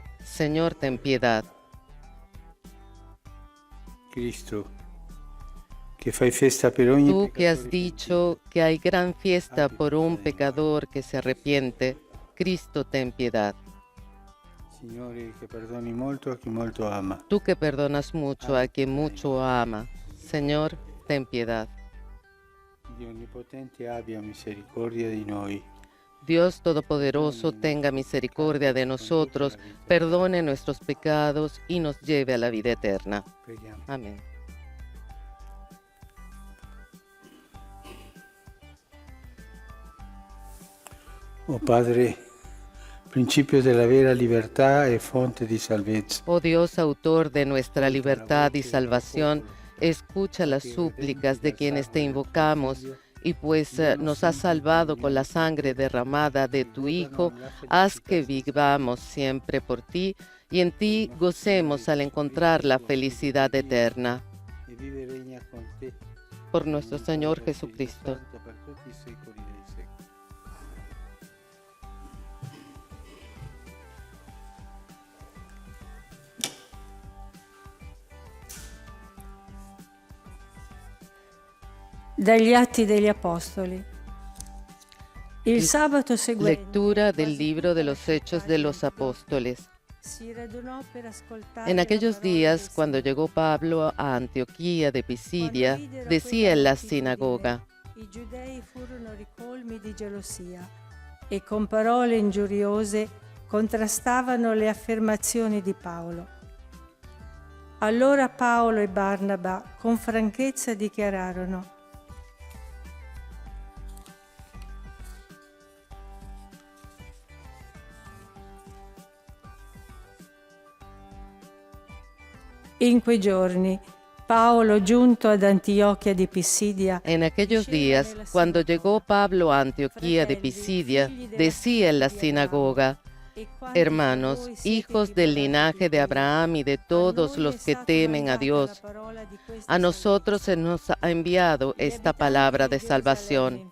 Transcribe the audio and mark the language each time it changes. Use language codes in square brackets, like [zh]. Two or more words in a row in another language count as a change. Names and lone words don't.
[es] Señor, ten piedad. [it] Cristo, que fai festa per ogni [es] Tú que has [it] peccatore [es] dicho que hay gran fiesta por un pecador que se arrepiente, Cristo, ten piedad. [it] Signore, che perdoni molto a chi molto ama. [es] Tú que perdonas mucho a quien mucho ama, Señor, ten piedad. [it] Dio Onnipotente abbia misericordia di noi. [es] Dios Todopoderoso tenga misericordia de nosotros, perdone nuestros pecados y nos lleve a la vida eterna. [it] Preghiamo. [es] Amén. [it] Oh Padre, principio della vera libertà e fonte di salvezza. [es] Oh Dios, autor de nuestra libertad y salvación, escucha las súplicas de quienes te invocamos, y pues nos has salvado con la sangre derramada de tu Hijo, haz que vivamos siempre por ti y en ti gocemos al encontrar la felicidad eterna. [it] E vive e regna con te. [es] Por nuestro Señor Jesucristo. [it] Santo, per tutti i secoli dei secoli. Dagli Atti degli Apostoli. Il sabato seguente, [es] Lectura del libro de los Hechos de los Apóstoles. [it] si radunò per ascoltare [es] En [it] la [es] aquellos [it] parola [es] días, [it] del [es] cuando [it] Signore. [es] llegó Pablo a Antioquía de Pisidia, [it] Quando videro [es] decía en la [it] quella [es] sinagoga: [it] moltitudine, i giudei furono ricolmi di gelosia e con parole ingiuriose contrastavano le affermazioni di Paolo. Allora Paolo e Barnaba con franchezza dichiararono: in quei giorni Paolo, giunto ad Antioquia di Pisidia, [es] En aquellos días, cuando llegó Pablo a Antioquía de Pisidia, decía en la sinagoga: Hermanos, hijos del linaje de Abraham y de todos los que temen a Dios, a nosotros se nos ha enviado esta palabra de salvación.